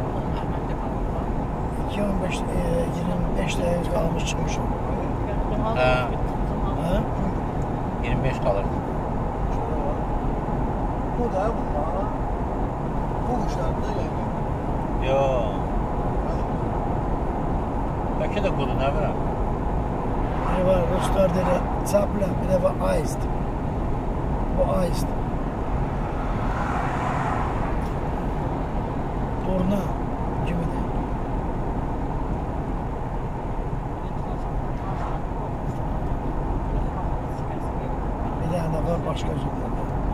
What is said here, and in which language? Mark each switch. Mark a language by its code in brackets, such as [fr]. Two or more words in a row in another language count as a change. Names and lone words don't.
[tr] 25 dakika kalmış çıkmışım. Ha? 25 kalır. Bu da bunlar. Bu kuşlarda yani. Yo. [az] Bəlkə də qudu, nə biləm. [tr] Biri var Ruslar dedi sapla, bir de var Aist. Bu Aist. Turna gibi de. Bir tane de var başka cümlede.